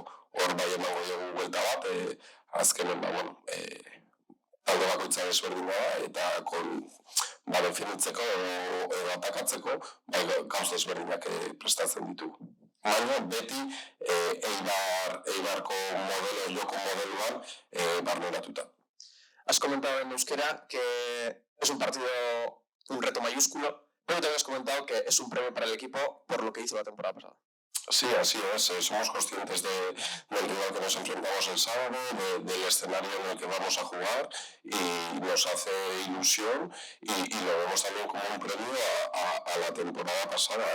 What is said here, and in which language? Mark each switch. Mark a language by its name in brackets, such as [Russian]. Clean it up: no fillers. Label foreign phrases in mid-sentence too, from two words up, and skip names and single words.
[Basque] Hor bai emango dugu buelta bat, azkenen talde bakoitza desberdina da, eta definitzeko edo atakatzeko gauz desberdinak prestatzen ditugu. Baina beti Eibarko joko modeluan barneratuta. [Spanish] Has comentado en euskera que es un partido, un reto mayúsculo, pero también has comentado que es un premio para el equipo por lo que hizo la temporada pasada. Sí, así es. Somos conscientes del rival que nos enfrentamos el sábado, del escenario en el que vamos a jugar y nos hace ilusión y lo vemos también como un premio a la temporada pasada.